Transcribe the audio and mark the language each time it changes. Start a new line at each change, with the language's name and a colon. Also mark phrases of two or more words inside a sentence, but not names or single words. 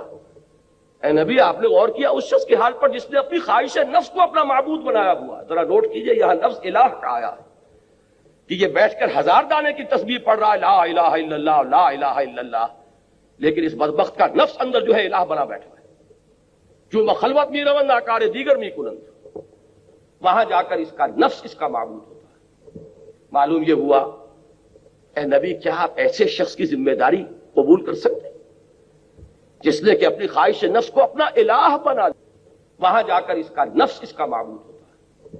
Urdu: اے نبی آپ نے غور کیا اس شخص کے حال پر جس نے اپنی خواہش نفس کو اپنا معبود بنایا ہوا. ذرا نوٹ کیجئے یہاں لفظ الہ کا آیا ہے کہ یہ بیٹھ کر 1000 دانے کی تسبیح پڑھ رہا ہے
Arabic: لا الہ الا اللہ لا الہ الا اللہ،
Urdu: لیکن اس بدبخت کا نفس اندر جو ہے الہ بنا بیٹھا ہے.
Persian: جو مخلوت می روند آکار دیگر می کنند،
Urdu: وہاں جا کر اس کا نفس اس کا معبود ہوتا ہے. معلوم یہ ہوا اے نبی کیا آپ ایسے شخص کی ذمہ داری قبول کر سکتے ہیں جس نے کہ اپنی خواہش نفس کو اپنا الہ بنا لیا، وہاں جا کر اس کا نفس اس کا معبود ہوتا ہے.